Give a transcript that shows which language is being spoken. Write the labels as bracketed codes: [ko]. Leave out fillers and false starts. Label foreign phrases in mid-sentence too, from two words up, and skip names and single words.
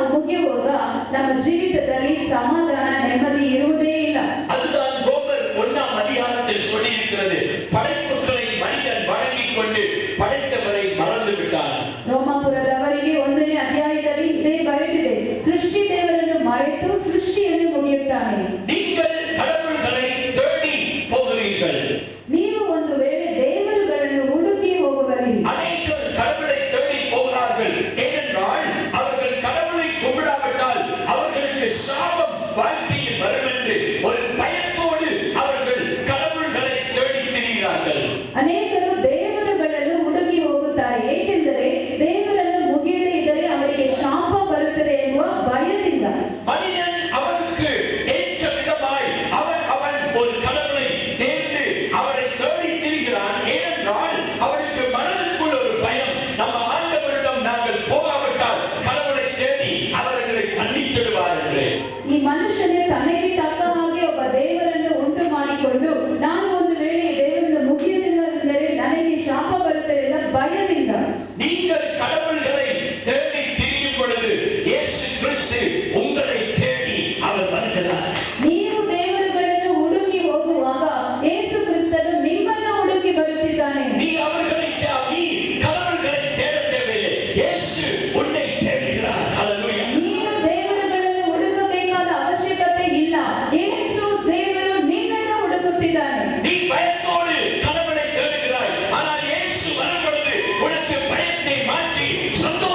[kn] ಮುಗಿಯುವಾಗ ನಮ್ಮ ಜೀವಿತದಲ್ಲಿ ಸಮಾಧಾನ ನೆಮ್ಮದಿ ಇರುವುದೇ ಇಲ್ಲ. [ta] அதுதான் ரோமர் 1ஆம் அதிகாரத்தில் சொல்லி இருக்கிறது. படைப்புகளை மனிதன் வணங்கிக் கொண்டு படைத்தவரை மறந்து விட்டான். [kn] ರೋಮಾಪುರದವರಿಗೆ 1ನೇ ಅಧ್ಯಾಯದಲ್ಲಿ ಇದೇ ಬರೆದಿದೆ, ಸೃಷ್ಟಿ ದೇವರನ್ನು ಮರೆತು ಸೃಷ್ಟಿಯನ್ನು ಮುಗಿಯುತ್ತಾನೆ. [ta] நீங்கள் கடவுள்களை தேடி போகிறீர்கள். [kn] ನೀವು ಒಂದು ವೇಳೆ ದೇವರುಗಳನ್ನು ಹುಡುಕಿ ಹೋಗುವಲ್ಲಿ. [ta] அநேகர் கடவுளை தேடி போகிறார்கள். ஏனென்றால் அவர்கள் கடவுளை கும்பிடாவிட்டால் அவர்களுக்கு சாபம் வாழ்க்கையில் வரும் என்று ஒரு பயத்தோடு அவர்கள் கடவுள்களை தேடி திரிகிறார்கள். [kn] ಅನೇಕರು ದೇವರುಗಳನ್ನು ಹುಡುಕಿ ಹೋಗುತ್ತಾರೆ, ಏಕೆಂದರೆ ದೇವರನ್ನು ಮುಗಿಯದೇ ಇದ್ದರೆ ಅವರಿಗೆ ಶಾಪ ಬರುತ್ತದೆ ಎನ್ನುವ ಭಯದಿಂದ. [ta] மனிதன் அவனுக்கு ஏற்ற விதமாய் அவன் ஒரு கடவுளை தேர்ந்து அவரை தேடி திரிகிறான். ஏனென்றால் அவனுக்கு மனதிற்குள் ஒரு பயம், நம்ம ஆண்டவரிடம் நாங்கள் போகாவிட்டால் கடவுளை தேடி அவர்களை கண்டித்திடுவார் என்று. [kn] ಈ ಮನುಷ್ಯನೇ ತನಗೆ ತಕ್ಕ ಹಾಗೆ ಒಬ್ಬ ದೇವರನ್ನು ಉಂಟು ಮಾಡಿಕೊಂಡು, ನಾನು ಒಂದು ವೇಳೆ ಈ ದೇವರನ್ನು ಮುಗಿಯುವುದಿಲ್ಲವೆಂದರೆ ನನಗೆ ಶಾಪ ಬರುತ್ತದೆ ಎಂಬ ಭಯದಿಂದ. [ta] நீங்கள் கடவுள்களை தேடி திரியும் பொழுது இயேசு கிறிஸ்து உங்களை தேடி அவர் வருகிறார். [kn] ನೀವು ದೇವರುಗಳನ್ನು ಹುಡುಕಿ ಹೋಗುವಾಗ ಯೇಸು ಕ್ರಿಸ್ತನು ನಿಮ್ಮನ್ನು ಹುಡುಕಿ ಬರುತ್ತಿದ್ದಾನೆ. [ta] நீ கடவுள்களை தேட தேவையில்லை, இயேசு உன்னை தேடுகிறார். ஹல்லேலூயா. [kn] ನೀನು ದೇವರುಗಳನ್ನು ಹುಡುಕಬೇಕಾದ ಅವಶ್ಯಕತೆ ಇಲ್ಲ, ಯೇಸು ದೇವರು ನಿನ್ನನ್ನು ಹುಡುಕುತ್ತಿದ್ದಾನೆ. [ta] நீ பயத்தோடு கடவுளை தேடுகிறாய், ஆனால் இயேசு வரும் பொழுது உனக்கு பயத்தை மாற்றி